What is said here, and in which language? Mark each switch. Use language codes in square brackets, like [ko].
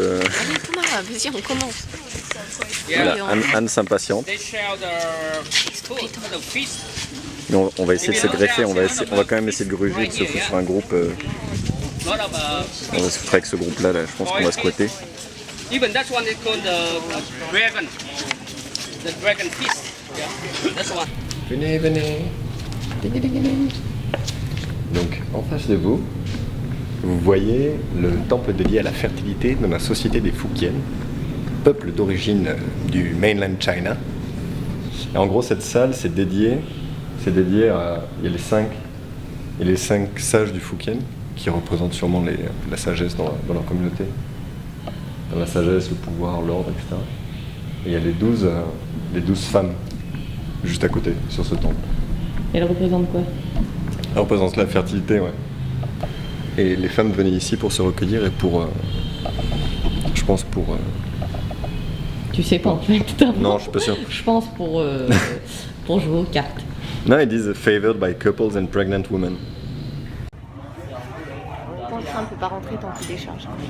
[fr] allez Thomas, vas-y, on commence. Voilà, Oui, Anne s'impatiente. [en] They share the fish. [fr] Mais on va essayer de se greffer, on va quand même essayer de gruger, de se foutre sur un groupe. [en] Lot of [fr] On va se foutre avec ce groupe-là, là, je pense qu'on va squatter. [en] even that one is called the dragon. The dragon fish. Yeah. That's one. [fr] Venez. Donc, en face de vous, vous voyez le temple dédié à la fertilité dans la société des Fukiennes, peuple d'origine du mainland China. Et en gros, cette salle, c'est dédié à... Il y a les cinq sages du Fukien, qui représentent sûrement la sagesse dans leur communauté. Dans la sagesse, le pouvoir, l'ordre, etc. Et il y a les 12 femmes, juste à côté, sur ce temple. Et elle représente quoi? Elle représente la fertilité, ouais. Et les femmes venaient ici pour se recueillir et pour... je pense pour... Tu sais pas en fait, totalement. Non, je suis pas sûr. Je pense pour jouer aux cartes. Non, ils disent [en] favored by couples and pregnant women. [fr] Le train ne peut pas rentrer tant qu'il décharge.